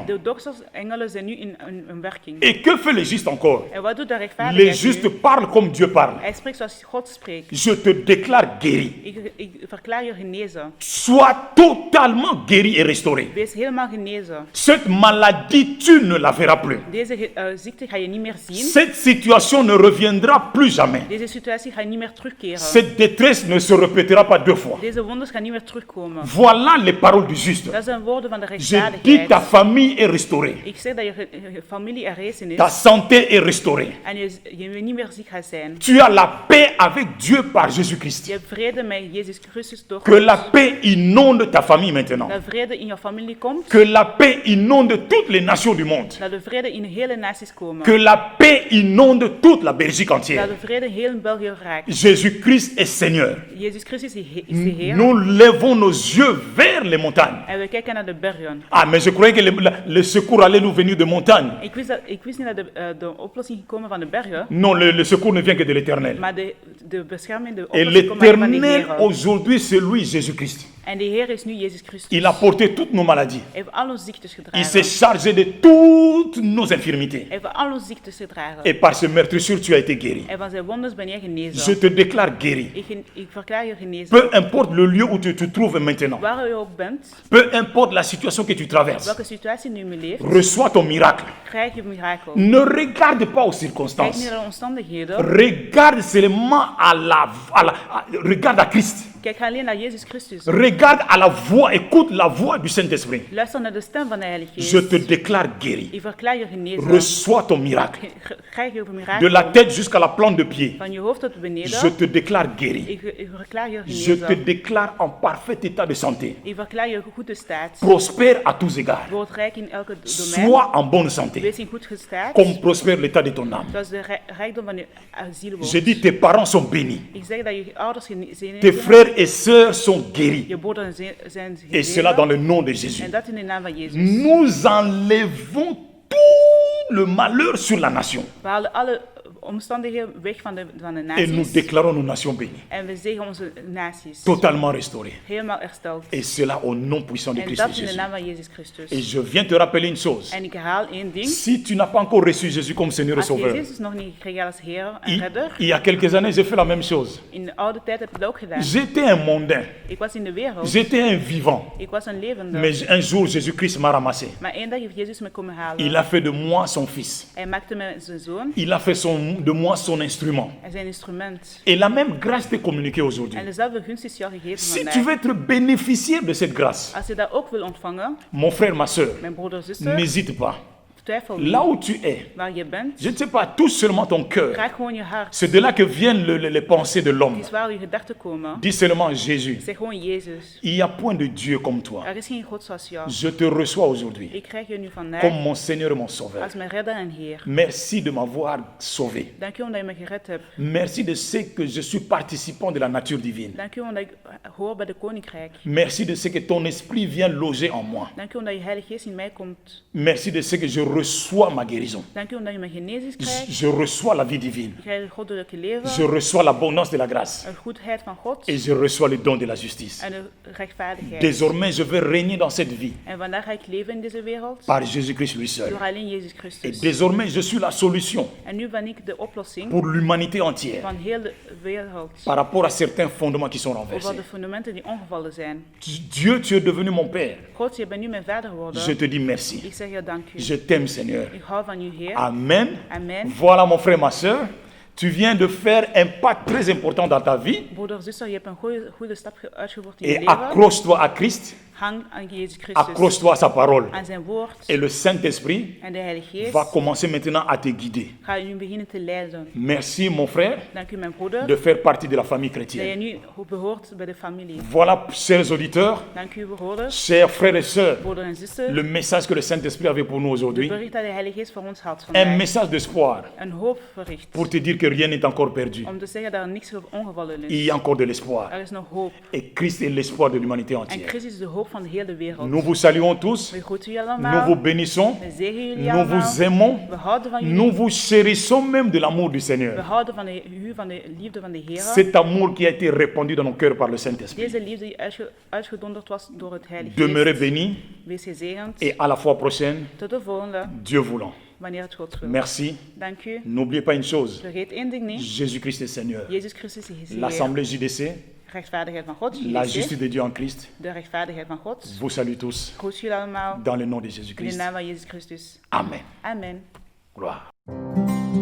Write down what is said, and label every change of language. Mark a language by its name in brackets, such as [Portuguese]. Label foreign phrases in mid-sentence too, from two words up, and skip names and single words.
[Dutch] De dokters, engelen zijn nu in werking. [French] Et que fait le juste encore? [Dutch] En wat doet de [French] Les [Dutch] rechtvaardigheid [French] justes [Dutch] nu? [French] parlent comme Dieu parle. [Dutch] Hij spreekt zoals God spreekt. [French] Je te déclare guéri. [Dutch] Ik verklaar je genezen. [French] Sois totalement guéri et restauré. [Dutch] Wees helemaal genezen. [French] Cette maladie, tu ne la verras plus. [Dutch] Deze ziekte ga je niet meer zien. [French] Cette situation ne reviendra plus jamais. [Dutch] Deze situatie gaat niet meer terugkeren. [French] Cette détresse ne se répétera pas deux fois. [Dutch] Deze wonders gaan niet meer terugkomen. [French] Voilà les paroles du juste. [Dutch] Dat zijn woorden van de [French] Je dis ta [Dutch] rechtvaardigheid. [French] famille est restaurée. [Dutch] Ik zeg dat je familie herrezen [French] Ta [Dutch] is [French] santé est restaurée. [Dutch] en je niet meer ziek gaat zijn. [French] Tu as la paix avec Dieu par Jésus-Christ. [Dutch] Je hebt vrede met Jezus Christus door [French] Que la paix inonde ta famille maintenant. [Dutch] dat vrede in je familie komt. [French] Que la paix inonde toutes les nations du monde. [Dutch] Dat de vrede in hele naties komen. [French] Que la paix inonde toute la Belgique entière. [Dutch] Dat de vrede heel België raakt. [French] Jésus-Christ est Seigneur. [Dutch] Jezus Christus is de Heer. [French] Nous levons nos yeux vers les montagnes. [Dutch] En we kijken naar de bergen. [French] Ah, mais je croyais que le secours allait nous venir de montagne. [Dutch] Ik wist niet dat de oplossing gekomen van de bergen, [French] Non, le secours ne vient que de l'éternel. [Dutch] maar de bescherming, de [French] Et [Dutch] oplossing komt alleen van de [French] l'éternel [Dutch] Heer. [French] aujourd'hui, c'est lui, Jésus-Christ. [Dutch] En de Heer is nu Jezus Christus. [French] Il a porté toutes nos maladies. [Dutch] Hij heeft al onze ziektes [French] Il [Dutch] gedragen. [French] s'est chargé de toutes nos infirmités. [Dutch] Hij heeft al onze ziektes gedragen. [French] Et par ses meurtrissures, tu as été guéri. [Dutch] En van zijn wonders ben jij [French] Je [Dutch] genezen. [French] te déclare guéri. [Dutch] Ik verklaar je genezen. [French] Peu importe le lieu où tu te trouves maintenant. [Dutch] Waar je ook bent, [French] Peu importe la situation que tu traverses. [Dutch] welke situatie nu mee leeft, [French] Reçois ton miracle. [Dutch] krijg je mirakel. [French] Ne regarde pas aux [Dutch] Kijk niet [French] circonstances. [Dutch] naar de omstandigheden. [French] Regarde seulement regarde à Christ. [Dutch] Kijk alleen naar Jezus Christus. [French] Regarde à la voix, écoute la voix du Saint-Esprit. [Dutch] Luister naar de stem van de Heilige [French] Je [Dutch] Geest. [French] te déclare guéri. [Dutch] Ik verklaar je genezen. [French] Reçois ton miracle. [Dutch] Krijg je een mirakel. [French] De la tête jusqu'à la plante de pied. [Dutch] Van je hoofd tot [French] Je [Dutch] beneden. [French] te déclare guéri. [Dutch] Ik verklaar je [French] Je te [Dutch] genezen. [French] déclare en parfait état de santé. [Dutch] Ik verklaar je goede staat. [French] Prospère à tous égards. [Dutch] Word rijk in elke domein. [French] Sois en bonne santé. [Dutch] Wees in goed gestaat. [French] Comme prospère l'état de ton âme. [Dutch] Zoals de rijkdom van je ziel wordt. [French] Je dis tes parents sont bénis. [Dutch] Ik zeg dat je ouders gezegend [French] Tes [Dutch] zijn. [French] frères et sœurs sont guéris. [Dutch] Je broeders zijn [French] Et cela dans [Dutch] gezegend. [French] le nom de Jésus. [Dutch] En dat in de naam van Jezus. [French] Nous enlevons tout le malheur sur la nation. [Dutch] We halen alle omstandigheden weg van de [French] Et nous [Dutch] naties. [French] déclarons nos nations bénies. [Dutch] En we zeggen onze naties. [French] Totalement restaurées. [Dutch] Helemaal hersteld. [French] Et cela au nom puissant de [Dutch] En [French] Christ [Dutch] dat in de [French] Jésus. [Dutch] naam van Jezus Christus. [French] Et je viens te rappeler une chose. [Dutch] En ik herhaal één ding. [French] Si tu n'as pas encore reçu Jésus comme Seigneur et [Dutch] Als je [French] Sauveur, [Dutch] Jezus nog niet gekregen als Heer en [French] il, [Dutch] Redder. [French] il y a quelques années, j'ai fait la même chose. [Dutch] In de oude tijd heb ik dat ook gedaan. [French] J'étais un mondain. [Dutch] Ik was in de wereld. [French] J'étais un vivant. [Dutch] Ik was een levende. [French] Mais un jour, Jésus-Christ m'a ramassé. [Dutch] Maar één dag heeft Jezus me komen halen. [French] Il a fait de moi son fils. [Dutch] Hij maakte me zijn zoon. [French] Il a fait de moi son instrument. [Dutch] En zijn instrument. [French] Et la même grâce t'est communiquée aujourd'hui. [Dutch] En dezelfde gunst is jou gegeven [French] Si tu [Dutch] vandaag. [French] veux être bénéficiaire de cette grâce, [Dutch] Als je dat ook wil ontvangen, [French] mon frère, ma soeur, [Dutch] mijn broeder, zuster, [French] n'hésite pas. [Dutch] twijfel [French] Là [Dutch] niet. [French] où tu es, [Dutch] Waar je bent, [French] je ne sais pas, touche seulement ton cœur. [Dutch] raak gewoon je hart. [French] C'est de là que viennent les pensées de l'homme. [Dutch] Het is waar je gedachten komen. [French] Dis seulement Jésus. [Dutch] Zeg gewoon Jezus. [French] Il n'y a point de Dieu comme toi. [Dutch] Er is geen God zoals jou. [French] Je te reçois aujourd'hui [Dutch] Ik krijg je nu vandaag [French] comme mon Seigneur et mon Sauveur. [Dutch] als mijn redder en Heer. [French] Merci de m'avoir sauvé. [Dutch] Dank u omdat je me gered hebt. [French] Merci de ce que je suis participant de la nature divine. [Dutch] Dank u omdat ik hoor bij de koninkrijk. [French] Merci de ce que ton esprit vient loger en moi. [Dutch] Dank u omdat je Heilige Geest in mij komt. [French] Merci de ce que je reçois ma guérison. [Dutch] Dank u omdat je mijn genezing krijgt. [French] Je reçois la vie divine. [Dutch] Je krijgt het goddelijke leven. [French] Je reçois l'abondance de la grâce. [Dutch] De goedheid van God. [French] Et je reçois le don de la justice. [Dutch] En de rechtvaardigheid. [French] Désormais, je veux régner dans cette vie [Dutch] En vandaag ga ik leven in deze wereld. [French] par Jésus-Christ lui seul. [Dutch] Door alleen Jezus [French] Et [Dutch] Christus. [French] désormais, je suis la solution [Dutch] En nu ben ik de oplossing [French] pour l'humanité entière [Dutch] van heel de wereld. [French] par rapport à certains fondements qui sont [Dutch] Over [French] renversés. [Dutch] de fundamenten die ongevallen zijn. [French] Dieu, tu es devenu mon Père. [Dutch] God, je bent nu mijn vader geworden. [French] Je te dis merci. [Dutch] Ik zeg je dank u. [French] Je t'aime, Seigneur. [Dutch] Ik hou van u, Heer. [French] Amen. [Dutch] Amen. [French] Voilà mon frère, ma soeur. Tu viens de faire un pas très important dans ta vie. [Dutch] Broeder, zuster, je hebt een goede stap uitgevoerd in je [French] Et [Dutch] leven. [French] accroche-toi à Christ. [Dutch] Hang aan Jezus Christus, [French] Accroche-toi à sa parole. [Dutch] aan zijn woord. [French] Et le Saint-Esprit [Dutch] En de Heilige Geest [French] va commencer maintenant à te guider. [Dutch] gaat u beginnen te leiden. [French] Merci, mon frère, [Dutch] Dank u, mijn broeder, [French] de faire partie de la famille [Dutch] dat je [French] chrétienne. [Dutch] nu behoort bij de familie. [French] Voilà, chers auditeurs, [Dutch] Dank u, broeders, [French] chers frères et sœurs, [Dutch] broeder en zuster. [French] le message que le Saint-Esprit avait pour nous [Dutch] De [French] aujourd'hui. [Dutch] bericht dat de Heilige Geest voor ons had [French] Un [Dutch] vandaag. [French] message d'espoir [Dutch] Een hoopbericht. [French] pour te dire que rien n'est encore perdu. [Dutch] Om te zeggen dat er niks ongevallen [French] Il y [Dutch] is. [French] a encore de l'espoir. [Dutch] Er is nog hoop. [French] Et Christ est l'espoir de l'humanité [Dutch] En [French] entière. [Dutch] Christus is de hoop van de hele wereld. [French] Nous vous saluons tous. [Dutch] We groeten jullie [French] Nous [Dutch] allemaal. [French] vous bénissons. [Dutch] We zegen jullie [French] Nous [Dutch] allemaal. [French] vous aimons. [Dutch] We houden van jullie. [French] Nous vous chérissons même de l'amour du [Dutch] We [French] Seigneur. [Dutch] houden van van de liefde van de Heer. [French] Cet amour qui a été répandu dans nos cœurs par le Saint-Esprit. [Dutch] Deze liefde die uitgedonderd was door het Heilige [French] Demeurez [Dutch] Geest. [French] bénis [Dutch] Wees gezegend. [French] et à la fois prochaine, [Dutch] Tot de volgende, [French] Dieu voulant. [Dutch] wanneer het God wil. [French] Merci. [Dutch] Dank u. [French] N'oubliez pas une chose. [Dutch] Vergeet één ding niet. [French] Jésus-Christ est Seigneur. [Dutch] Jezus Christus is Heer. [French] L'Assemblée JDC, [Dutch] Rechtvaardigheid van God. [French] la [Dutch] JDC. [French] justice de Dieu en Christ, [Dutch] De rechtvaardigheid van God. [French] vous salue tous [Dutch] Groet jullie allemaal. [French] dans le nom de [Dutch] In de [French] Jésus-Christ. [Dutch] naam van Jezus Christus. [French] Amen. [Dutch] Amen. [French] Gloire.